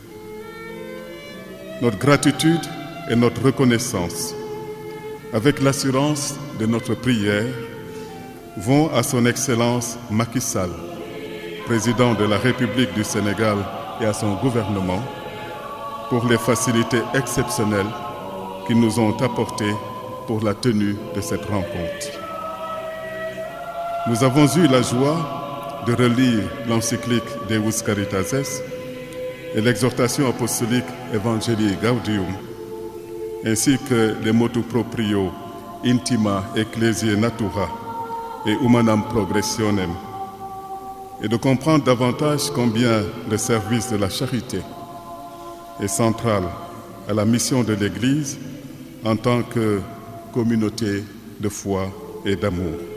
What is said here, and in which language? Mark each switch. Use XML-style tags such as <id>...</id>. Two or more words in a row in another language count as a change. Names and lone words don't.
<fr>Notre gratitude et notre reconnaissance, avec l'assurance de notre prière, vont à son Excellence Macky Sall, président de la République du Sénégal, et à son gouvernement pour les facilités exceptionnelles qu'ils nous ont apportées pour la tenue de cette rencontre. Nous avons eu la joie de relire l'encyclique Deus Caritas Est et l'exhortation apostolique Evangelii Gaudium, ainsi que les</fr> <la>motu proprio</la> <fr>Intima Ecclesiae Natura et Humanam Progressionem, et de comprendre davantage combien le service de la charité est central à la mission de l'Église en tant que communauté de foi et d'amour.</fr>